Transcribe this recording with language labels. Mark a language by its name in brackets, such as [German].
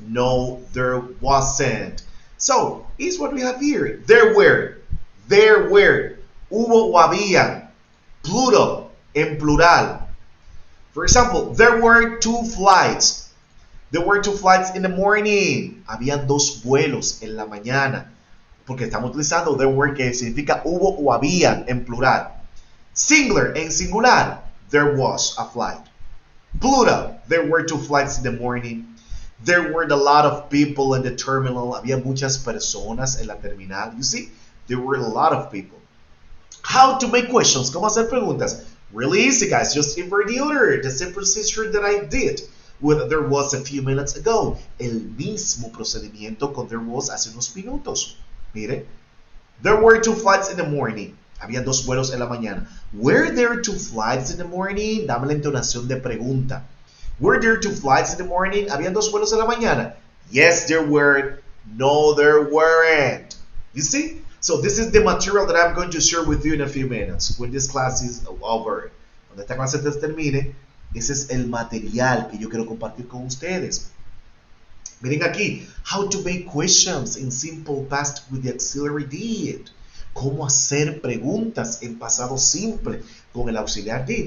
[English] No, there wasn't. So here's what we have here. There were. There were. [Spanish] Hubo o había. Plural. En plural. [English] For example, there were 2 flights. There were 2 flights in the morning. [Spanish] Habían 2 vuelos en la mañana. Porque estamos utilizando there were, que significa hubo o había en plural. [English] Singular, [Spanish] en singular, [English] there was a flight. Plural, there were two flights in the morning. There were a lot of people in the terminal. [Spanish] Había muchas personas en la terminal. [English] You see, there were a lot of people. How to make questions? [Spanish] ¿Cómo hacer preguntas? [English] Really easy, guys. Just invert the order. The same procedure that I did with there was a few minutes ago. [Spanish] El mismo procedimiento con there was hace unos minutos. Mire. [English] There were two flights in the morning. [Spanish] Había dos vuelos en la mañana. [English] Were there two flights in the morning? [Spanish] Dame la entonación de pregunta. [English] Were there two flights in the morning? [Spanish] ¿Habían dos vuelos en la mañana? [English] Yes, there were. No, there weren't. You see? So this is the material that I'm going to share with you in a few minutes when this class is over. [Spanish] Cuando esta clase termine, ese es el material que yo quiero compartir con ustedes. Miren aquí, [English] how to make questions in simple past with the auxiliary did. [Spanish] Cómo hacer preguntas en pasado simple con el auxiliar did.